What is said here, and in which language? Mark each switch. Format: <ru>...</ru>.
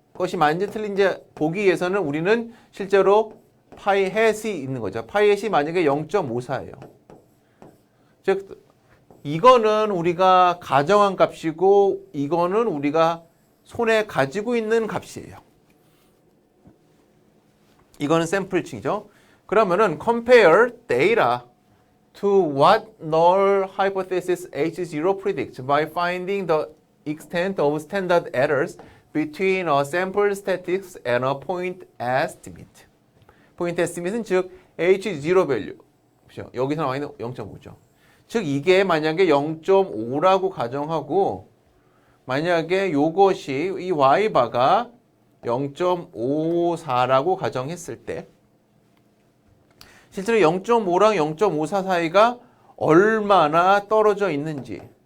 <ko>것이 맞는지 틀린지 보기 위해서는 우리는 실제로 파이 햇이 있는 거죠. 파이 햇이 만약에 0.54예요. 즉 이거는 우리가 가정한 값이고 이거는 우리가 손에 가지고 있는 값이에요. 이거는 샘플층이죠. 그러면은</ko> <en>compare data to what null hypothesis H0 predicts by finding the extent of standard errors between a sample statistics and a point estimate.</en> <ko>point estimate은 즉 H0 value. 여기서 나와 있는 0.5죠. 즉 이게 만약에 0.5라고 가정하고 만약에 요것이 이 y바가 0.54라고 가정했을 때 실제로 0.5랑 0.54 사이가 얼마나 떨어져 있는지</ko>